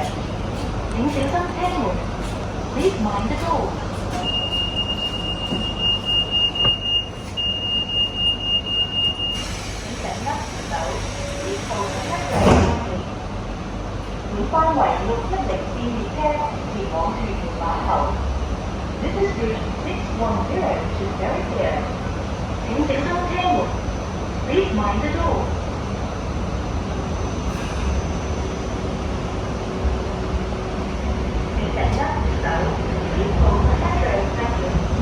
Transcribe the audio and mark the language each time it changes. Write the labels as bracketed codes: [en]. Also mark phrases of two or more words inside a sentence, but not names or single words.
[yue] 請小心車門 [en] Please mind the door. [yue] 請緊握手 [en] Please hold the handrail tightly. [yue] 本班為610線列車前往屯門碼頭。 [en] This is route 610 to Very Clear. [yue] 請小心車門 [en] Please mind the door. [yue] 請緊握手 [en] Please hold the handrail tightly.